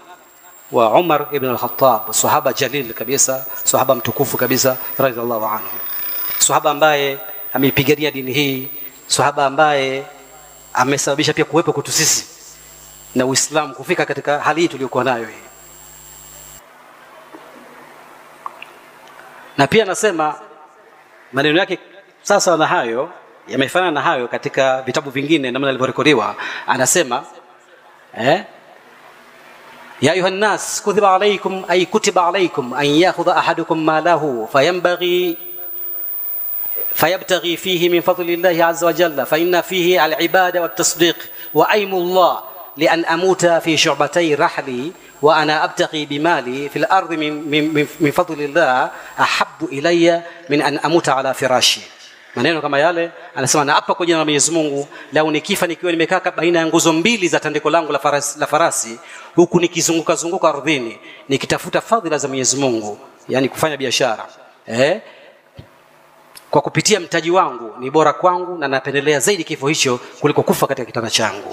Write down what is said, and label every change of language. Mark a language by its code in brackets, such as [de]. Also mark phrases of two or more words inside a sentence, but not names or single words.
[sw] Wa Umar ibn al-Khattab, sahaba jalil kabisa, sahaba mtukufu kabisa [ar] رضي الله عنه, [sw] sahaba ambaye ameipigania dini hii, sahaba ambaye amesababisha pia kuwepo kwetu sisi na Uislamu kufika katika hali hii tuliyokuwa nayo hii. Na pia anasema maneno yake sasa na hayo yamefanana na hayo katika vitabu vingine namna alivyorekodiwa. [ar] Anasema يا أيها الناس كتب عليكم أي كتب عليكم أن يأخذ أحدكم ماله فيبتغي فيه من فضل الله عز وجل فإن فيه العبادة والتصديق وأيم الله لأن أموت في شعبتي رحلي وأنا أبتغي بمالي في الأرض من فضل الله أحب إلي من أن أموت على فراشي. [sw] Maneno kama yale anasema na hapa kwa jina la Mwenyezi Mungu, lau nikifa nikiwa nimekaa baina ya nguzo mbili za tandiko langu la farasi huku nikizunguka ardhini nikitafuta fadhila za Mwenyezi Mungu, yani kufanya biashara kwa kupitia mtaji wangu, ni bora kwangu na napendelea zaidi kifo hicho kuliko kufa katika kitanda changu.